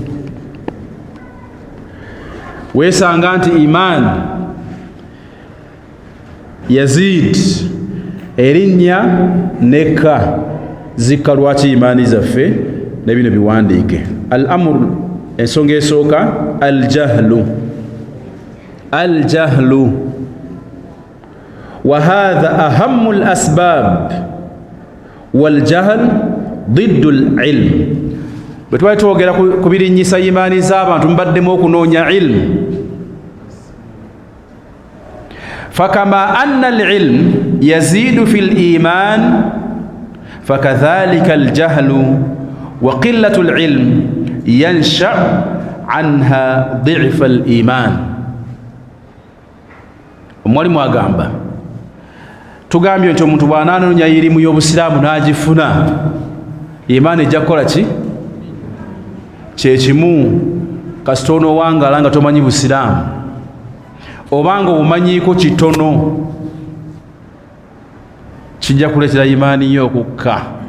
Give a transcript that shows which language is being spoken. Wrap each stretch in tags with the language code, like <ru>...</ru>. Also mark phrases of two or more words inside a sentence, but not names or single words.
<lg>Weesanga nti imaani yazid, erinnya nekka zikka. Lwaki imaani zaffe? Ne bino biwandiike.</lg> <ar>الأمر,</ar> <lg>ensonga esooka aljahlu.</lg> <ar>الجهل وهذا أهم الأسباب والجهل ضد العلم.</ar> <lg>Bwe twali twogera ku birinnyisa imaani z'abantu mubaddemu okunoonya ilmu.</lg> <ar>فكما أن العلم يزيد في الإيمان فكذلك الجهل وقلة العلم ينشأ عنها ضعف الإيمان.</ar> <lg>Omwalimu agamba, tugambye nti omuntu bw'anaanoonya irimu y'obusiraamu n'agifuna, imaani ejja kukola ki? Kyekimu kasita onoowangala nga tomanyi busiraamu, obanga obumanyiiko kitono, kijja kuleetera imaani yo okukka.</lg>